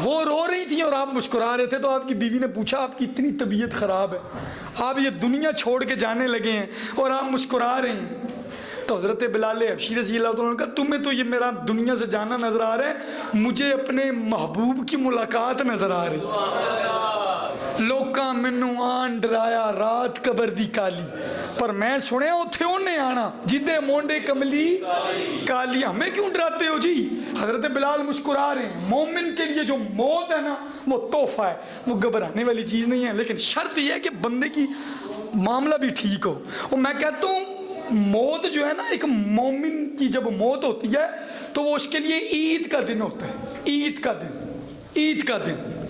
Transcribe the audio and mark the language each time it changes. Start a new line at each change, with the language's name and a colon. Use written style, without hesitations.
Urdu: وہ رو رہی تھی اور آپ مسکرا رہے تھے, تو آپ کی بیوی نے پوچھا آپ کی اتنی طبیعت خراب ہے, آپ یہ دنیا چھوڑ کے جانے لگے ہیں اور آپ مسکرا رہے ہیں. تو حضرت بلال حبشی رضی اللہ عنہ نے کہا تمہیں تو یہ میرا دنیا سے جانا نظر آ رہا ہے, مجھے اپنے محبوب کی ملاقات نظر آ رہی.
Punjabi: لوکاں مینوں آن ڈرایا رات قبر دی کالی, پر میں سنیا اتھے انہیں آنا جدے مونڈے کملی کالی.
Urdu: ہمیں کیوں ڈراتے ہو جی؟ حضرت بلال مسکرا رہے ہیں. مومن کے لیے جو موت ہے نا وہ تحفہ ہے, وہ گھبرانے والی چیز نہیں ہے, لیکن شرط یہ ہے کہ بندے کی معاملہ بھی ٹھیک ہو. اور میں کہتا ہوں موت جو ہے نا, ایک مومن کی جب موت ہوتی ہے تو وہ اس کے لیے عید کا دن ہوتا ہے, عید کا دن, عید کا دن.